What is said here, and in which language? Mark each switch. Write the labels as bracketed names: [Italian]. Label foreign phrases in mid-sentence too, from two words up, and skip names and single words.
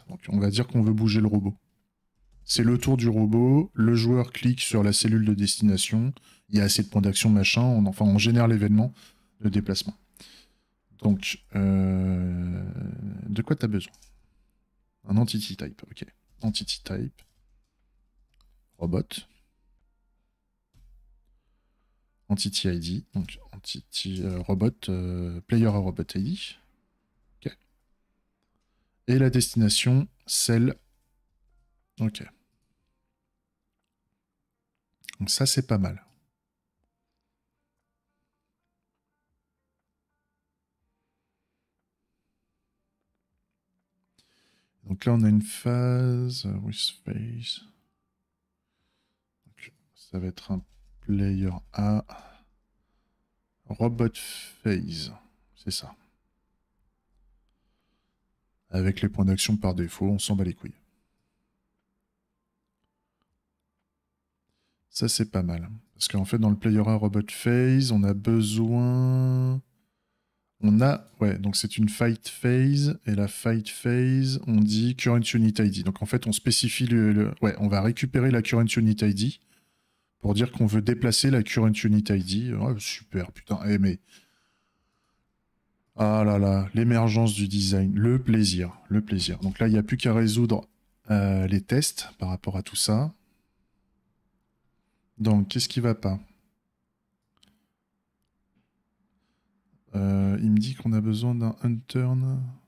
[French] Donc on va dire qu'on veut bouger le robot. C'est le tour du robot, le joueur clique sur la cellule de destination, il y a assez de points d'action, machin, on génère l'événement de déplacement. Donc, de quoi tu as besoin? Un [English] entity type, [French] ok. [English] Entity type, [French] robot. [English] Entity ID, [French] donc [English] entity robot, [French] player à [English] robot ID. [French] Ok. Et la destination, celle. Ok. Donc ça, c'est pas mal. Donc là, on a une [English] phase with space. [French] Donc, ça va être un player A. [English] Robot phase, [French] c'est ça. Avec les points d'action par défaut, on s'en bat les couilles. Ça, c'est pas mal. Parce qu'en fait, dans le [English] player A robot phase, [French] on a besoin... On a... Ouais, donc c'est une [English] fight phase. [French] Et la [English] fight phase, [French] on dit [English] current unit ID. [French] Donc en fait, on spécifie Ouais, on va récupérer la [English] current unit ID [French] pour dire qu'on veut déplacer la [English] current unit ID. [French] Oh, super, putain. Eh, mais... Ah là là, l'émergence du design, le plaisir, le plaisir. Donc là, il n'y a plus qu'à résoudre les tests par rapport à tout ça. Donc, qu'est-ce qui va pas? Il me dit qu'on a besoin d'un unturn.